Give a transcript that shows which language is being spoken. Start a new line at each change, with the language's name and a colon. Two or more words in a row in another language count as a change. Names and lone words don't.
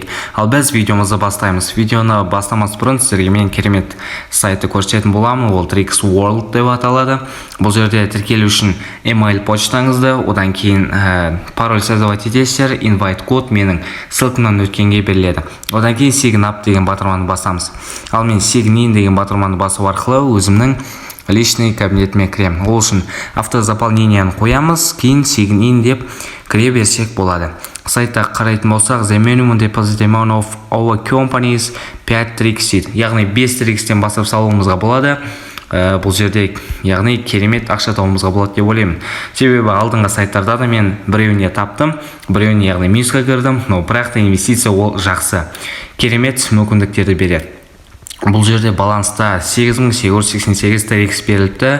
Kazakh: Ал біз видеомызды бастаймыз. Видеоны бастамас бұрын сіздерге мен керемет сайты көрсететін боламын. Ол Trix World деп аталады. Бұл жерде тіркелу үшін email почтаңызды, одан кейін пароль создавать етесіздер, invite код менің ссылкамнан өткенге беріледі. Одан кейін
English: sign up
Kazakh: деген батырманы басамыз. Ал мен
English: sign in
Kazakh: деген батырманы басу арқылы өзімнің
Russian: личный кабинетіме
Kazakh: кірем. Ол үшін автозаполнениені қоямыз, кейін
English: sign in
Kazakh: деп кіре берсек болады. Сайтта қарайтын болсақ,
English: the minimum deposit amount of our companies 5 Trix дейді.
Kazakh: Яғни 5 Trix-тен бастап салуымызға болады. Бұл жерде яғни керемет ақша табуымызға болады деп ойлаймын. Себебі алдыңғы сайттарда да мен біреуіне таптым, біреуіне яғни минусқа кірдім, но бірақ та инвестиция ол жақсы. Керемет мүмкіндіктерді береді. Бұл жерде баланста 8888 Trix беріліпті.